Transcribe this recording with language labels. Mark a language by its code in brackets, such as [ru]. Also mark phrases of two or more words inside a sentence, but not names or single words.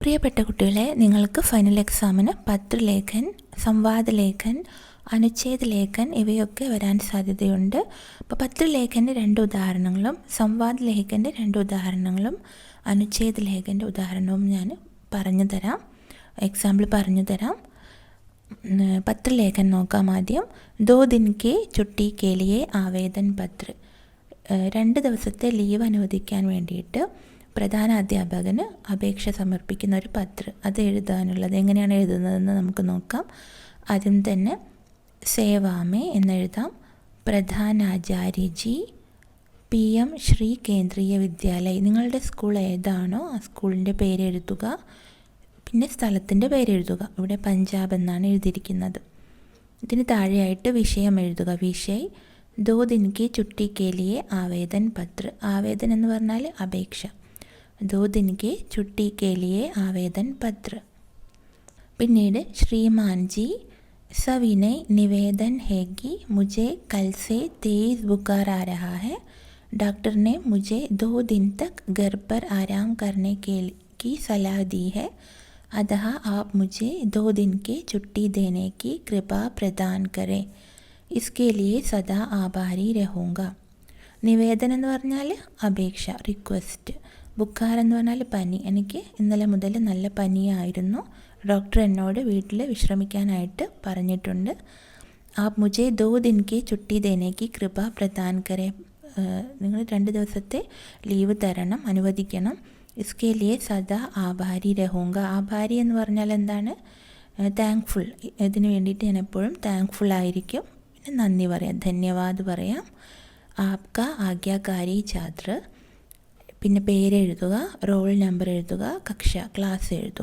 [ml] പ്രിയപ്പെട്ട കുട്ടികളെ, നിങ്ങൾക്ക് ഫൈനൽ എക്സാമിന് പത്രലേഖൻ, സംവാദലേഖൻ, [hi] अनुच्छेद लेखन [ml] ഇവയൊക്കെ വരാൻ സാധ്യതയുണ്ട്. അപ്പോൾ പത്രലേഖൻ്റെ 2 ഉദാഹരണങ്ങളും സംവാദ ലേഖൻ്റെ 2 ഉദാഹരണങ്ങളും അനുച്ഛേദ ലേഖൻ്റെ ഉദാഹരണവും ഞാൻ പറഞ്ഞു തരാം, എക്സാമ്പിൾ പറഞ്ഞു തരാം. പത്രലേഖൻ നോക്കാം ആദ്യം. [hi] 2 दिन के छुट्टी के लिए आवेदन पत्र. [ml] 2 ദിവസത്തെ ലീവ് അനുവദിക്കാൻ വേണ്ടിയിട്ട് പ്രധാന അധ്യാപകന് അപേക്ഷ സമർപ്പിക്കുന്ന ഒരു പത്രം, അത് എഴുതാനുള്ളത് എങ്ങനെയാണ് എഴുതുന്നതെന്ന് നമുക്ക് നോക്കാം. ആദ്യം തന്നെ സേവാമേ എന്നെഴുതാം. [hi] प्रधानाचार्यजी, PM श्री केन्द्रीय विद्यालय. [ml] നിങ്ങളുടെ സ്കൂൾ ഏതാണോ ആ സ്കൂളിൻ്റെ പേര് എഴുതുക, പിന്നെ സ്ഥലത്തിൻ്റെ പേര് എഴുതുക. ഇവിടെ പഞ്ചാബ് എന്നാണ് എഴുതിയിരിക്കുന്നത്. ഇതിന് താഴെയായിട്ട് വിഷയം എഴുതുക. [hi] विषय 2 दिन की छुट्टी के लिए आवेदन पत्र. [ml] ആവേദൻ എന്ന് പറഞ്ഞാൽ അപേക്ഷ. [hi] 2 दिन के छुट्टी के लिए आवेदन पत्र. [ml] പിന്നീട് [hi] श्रीमान जी सविनय निवेदन है कि मुझे कल से तेज बुखार आ रहा है. डॉक्टर ने मुझे 2 दिन तक घर पर आराम करने की सलाह दी है. अतः आप मुझे 2 दिन की छुट्टी देने की कृपा प्रदान करें. इसके लिए सदा आभारी रहूँगा. [ml] നിവേദനം എന്ന് പറഞ്ഞാൽ അപേക്ഷ, റിക്വസ്റ്റ്. ബുഖാർ എന്ന് പറഞ്ഞാൽ പനി. എനിക്ക് ഇന്നലെ മുതൽ നല്ല പനിയായിരുന്നു. ഡോക്ടർ എന്നോട് വീട്ടിൽ വിശ്രമിക്കാനായിട്ട് പറഞ്ഞിട്ടുണ്ട്. [hi] ആപ് മുझे 2 दिन की छुट्टी देने की कृपा प्रदान करें. [ml] നിങ്ങൾ 2 ദിവസത്തെ ലീവ് തരണം, അനുവദിക്കണം. [hi] इसके लिए सदा आभारी रहूँगा. [ml] ആഭാരി എന്ന് പറഞ്ഞാൽ എന്താണ്? താങ്ക്ഫുൾ. ഇതിന് വേണ്ടിയിട്ട് ഞാൻ എപ്പോഴും താങ്ക്ഫുൾ ആയിരിക്കും. പിന്നെ നന്ദി പറയാം, ധന്യവാദ് പറയാം. [hi] आपका आज्ञाकारी छात्र. [ml] പിന്നെ പേരെഴുതുക, റോൾ നമ്പർ എഴുതുക, കക്ഷ ക്ലാസ് എഴുതുക.